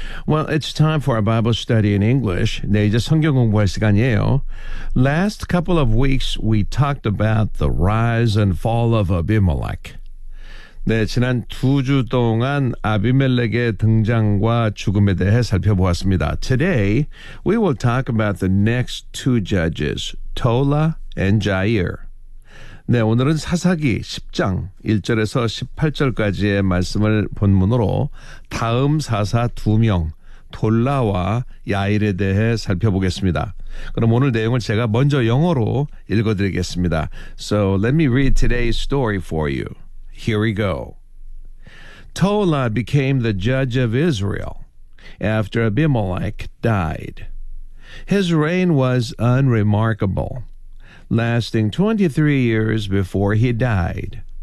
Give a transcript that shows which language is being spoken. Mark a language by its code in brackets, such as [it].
[en] Well, it's time for our Bible study in English. [ko] 네, 이제 성경 공부할 시간이에요. [en] Last couple of weeks, we talked about the rise and fall of Abimelech. [ko] 네, 지난 두 주 동안 아비멜렉의 등장과 죽음에 대해 살펴보았습니다. [en] Today, we will talk about the next two judges, Tola and Jair. [ko] 네, 오늘은 사사기 10장 1절에서 18절까지의 말씀을 본문으로 다음 사사 두 명, 톨라와 야일에 대해 살펴보겠습니다. 그럼 오늘 내용을 제가 먼저 영어로 읽어드리겠습니다. [en] So, let me read today's story for you. Here we go. Tola became the judge of Israel after Abimelech died. His reign was unremarkable, lasting 23 years before he died.